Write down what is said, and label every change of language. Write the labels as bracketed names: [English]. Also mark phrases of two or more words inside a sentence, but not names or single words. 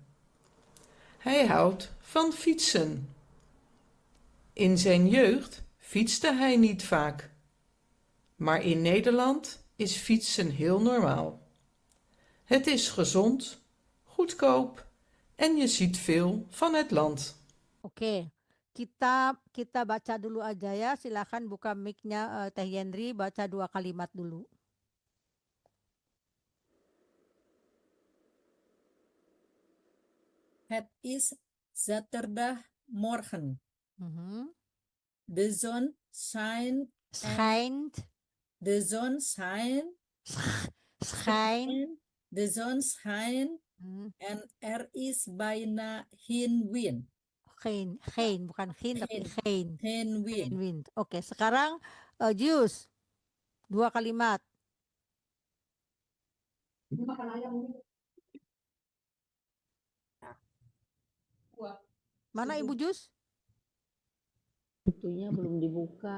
[Dutch] Hij houdt van fietsen. In zijn jeugd fietste hij niet vaak. Maar in Nederland is fietsen heel normaal. Het is gezond, goedkoop en je ziet veel van het land. [Indonesian] Oke, kita baca dulu aja ya. Silakan buka mic-nya Teh Yendri, baca 2 kalimat dulu. [Dutch] Het is Zaterdagmorgen. Mhm. De zon schijnt. Schijnt. De zon schijnt. Schijn. De zon schijnt. Hmm. En er is bijna geen wind. [Indonesian] Geen, bukan geen tapi geen. [Dutch] Geen wind. Geen wind. [Indonesian] Oke, sekarang Jus. 2 kalimat. Mana Ibu Jus? Itunya belum dibuka.